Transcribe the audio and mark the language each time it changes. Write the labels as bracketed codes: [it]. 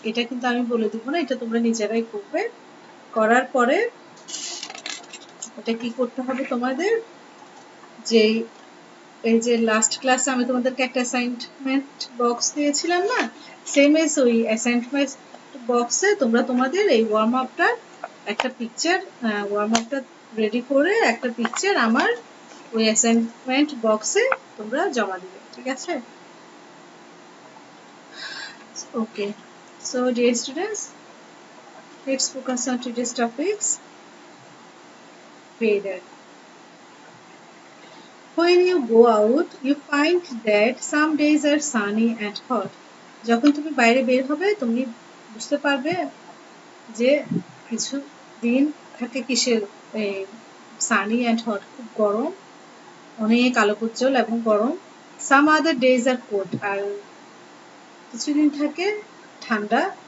[bn] এটা কিন্তু আমি বলে দিব না, এটা তোমরা নিজেরাই করবে। করার পরে এটা কি করতে হবে তোমাদের, যে এই যে লাস্ট ক্লাসে আমি তোমাদেরকে একটা অ্যাসাইনমেন্ট বক্স দিয়েছিলাম না, সেম এজ ওই অ্যাসাইনমেন্ট বক্সে তোমরা তোমাদের এই ওয়ার্ম আপটা একটা পিকচার ওয়ার্ম আপটা রেডি করে একটা পিকচার আমার ওই অ্যাসাইনমেন্ট বক্সে তোমরা জমা দিবে, ঠিক আছে? [en] Okay, so dear students, let's focus on today's topics. Weather. When you go out, you find that some days are sunny and hot. [bn] যখন তুমি বাইরে বের হবে তুমি বুঝতে পারবে যে কিছু দিন থাকে কিসের [en] sunny and hot, [bn] খুব গরম, অনেক আলোকোজ্জ্বল এবং গরম। [en] some other days are cold, [bn] আর কিছুদিন থাকে ঠান্ডা।